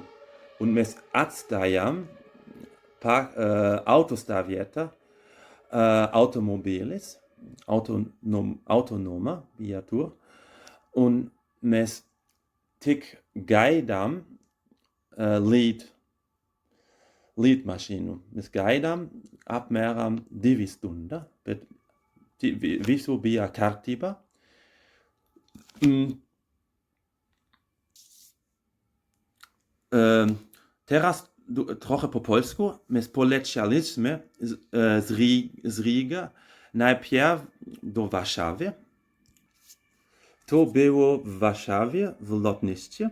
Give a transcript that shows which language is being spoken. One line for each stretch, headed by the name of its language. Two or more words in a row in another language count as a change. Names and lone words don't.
Latvian: Un mēs atstājām autostāvvietā automobīlis, autonoma bija tur, un mēs tik gaidām lidmašīnu. Mēs gaidām apmēram 2 stundas, bet visu bija kārtībā.
Polish: Teraz trochę po polsku. My polecieliśmy z Riga najpierw do Warszawy. To było w Warszawie, w lotniście.